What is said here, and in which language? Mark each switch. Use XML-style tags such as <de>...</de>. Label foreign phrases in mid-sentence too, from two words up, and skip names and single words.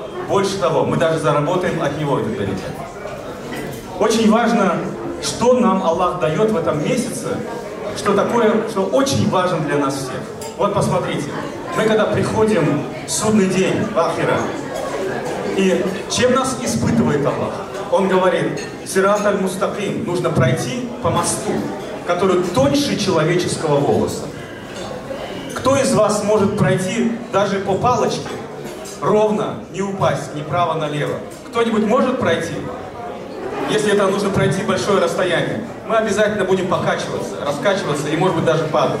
<ru>Больше того, мы даже заработаем от него этот берекет. Очень важно, что нам Аллах дает в этом месяце, что такое, что очень важно для нас всех. Вот посмотрите, мы когда приходим в судный день, в Ахира, и чем нас испытывает Аллах? Он говорит,</ru> <ar>الصراط المستقيم,</ar> <ru>нужно пройти по мосту, который тоньше человеческого волоса. Кто из вас может пройти даже по палочке, ровно, не упасть ни право, налево? Кто-нибудь может пройти? Если это нужно пройти большое расстояние, мы обязательно будем покачиваться, раскачиваться и, может быть, даже падать.</ru>